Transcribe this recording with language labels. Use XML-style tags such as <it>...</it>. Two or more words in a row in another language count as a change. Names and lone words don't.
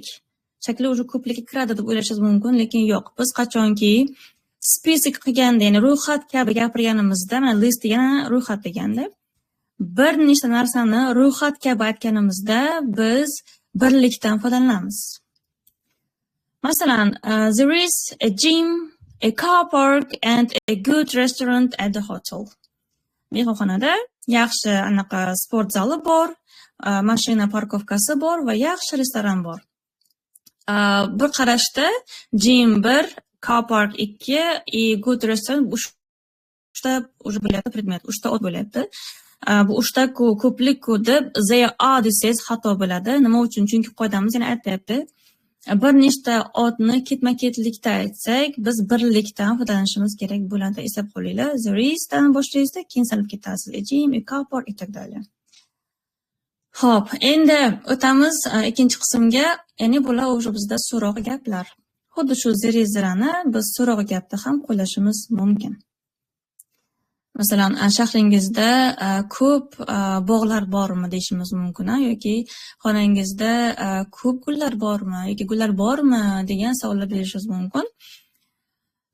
<uz>Shakli o'sha ko'plikka kiradi deb o'ylashingiz mumkin, lekin yo'q. Biz qachonki spesifik qilganda, ya'ni ro'yxat kabi gapirganimizda, mana list degani ro'yxat deganda, bir nechta narsani ro'yxat kabi aytganimizda biz birlikdan foydalanamiz. Masalan,</uz> <en>there is a gym, a car park and a good restaurant at the hotel.</en> <uz>Mehmonxonada yaxshi anaqa sport zali bor, mashina parkovkasi bor va yaxshi restoran bor. Bir qarashda gym 1,</uz> <en>car park</en> <uz>2,</uz> <en>good restaurant</en> <uz>3 уже bo'lyapti predmet, 3 ot bo'lyapti. Bu 3 ko'plik deb</uz> <en>there are</en> <uz>desangiz xato bo'ladi. Nima uchun? Chunki qoidamiz yana aytayapti. Bir nechta otni ketma-ketlikda aytsak, biz birlikdan foydalanishimiz kerak bo'ladi. Eslab qolinglar.</uz> <en>There is</en> <uz>dan boshlaysizda, keyin sanab ketasiz.</uz> <en>A gym, a car park itdag'dali.</en> <uz>Xo'p, endi o'tamiz ikkinchi qismga. Ya'ni bular o'sha bizda so'roq gaplar. Xuddi shu zerezirani biz so'roq gapda ham qo'llashimiz mumkin. Masalan, shahringizda ko'p bog'lar bormi deyishimiz mumkin, yoki xonangizda ko'p gullar bormi yoki gullar bormi degan savollar berishingiz mumkin.</uz>